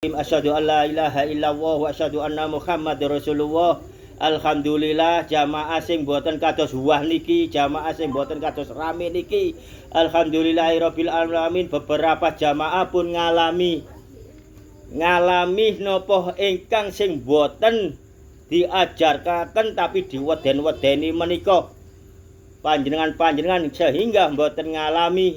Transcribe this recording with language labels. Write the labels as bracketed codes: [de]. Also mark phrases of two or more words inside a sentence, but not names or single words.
[ar] أشهد أن لا إله إلا الله وأشهد أن محمدا رسول الله. [jv] Alhamdulillah jamaah sing boten kados wah niki, jamaah sing boten kados rame niki. [ar] الحمد لله رب العالمين, [jv] beberapa jamaah pun ngalami nopo ingkang sing boten diajarkaken tapi diweden-wedeni menika panjenengan sehingga boten ngalami.